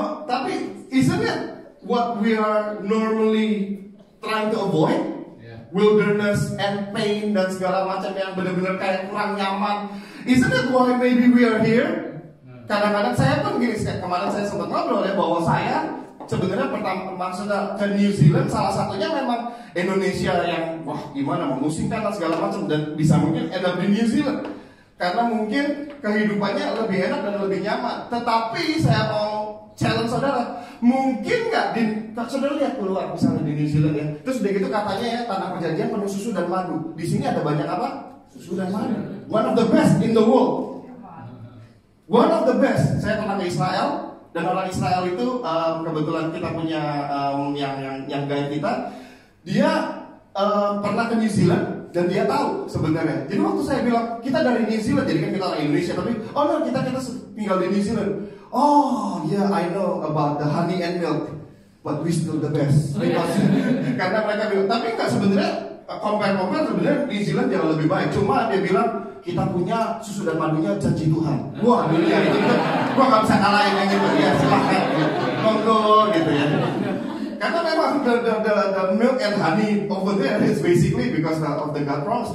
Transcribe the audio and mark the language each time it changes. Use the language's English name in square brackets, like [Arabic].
[English] Tapi isn't it what we are normally trying to avoid? Wilderness and pain [Indonesian] dan segala macam yang benar-benar kayak kurang nyaman. [English] Isn't it why maybe we are here? [Indonesian] Kadang-kadang saya pun gini, kemarin saya sempat ngobrol ya bahwa saya sebenarnya maksudnya ke New Zealand salah satunya memang Indonesia yang gimana memusingkan dan segala macam dan bisa mungkin [English] end up [Indonesian] di New Zealand karena mungkin kehidupannya lebih enak dan lebih nyaman. Tetapi saya mau challenge saudara, mungkin nggak saudara lihat keluar misalnya di New Zealand ya, terus udah gitu katanya ya tanah perjanjian penuh susu dan madu. Di sini ada banyak apa? Susu dan madu. [English] One of the best in the world. One of the best. [Indonesian] Saya pernah ke Israel dan orang Israel itu kebetulan kita punya yang guide kita, dia pernah ke New Zealand dan dia tahu sebenarnya. Jadi waktu saya bilang kita dari New Zealand, jadi kan kita orang Indonesia, tapi kita tinggal di New Zealand. [English] Oh yeah, I know about the honey and milk, but we still the best. [Indonesian] Karena mereka bilang, tapi enggak sebenarnya compare sebenarnya New Zealand jauh lebih baik. Cuma dia bilang kita punya susu dan madunya janji Tuhan. Wah, dunia itu gua nggak bisa ngalahin yang itu. Ya silahkan, monggo gitu ya. Karena memang [English] the milk and honey over there is basically because of the God promise.